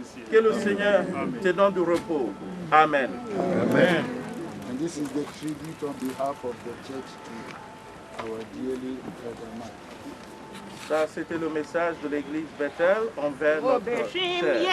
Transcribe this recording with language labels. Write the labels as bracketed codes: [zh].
[fr] Que le Seigneur te donne du repos. Amen. Amen. [en] And this is the tribute on behalf of the church to our dearly brother Mike. [fr] Ça, c'était le message de l'église Bethel envers notre cher.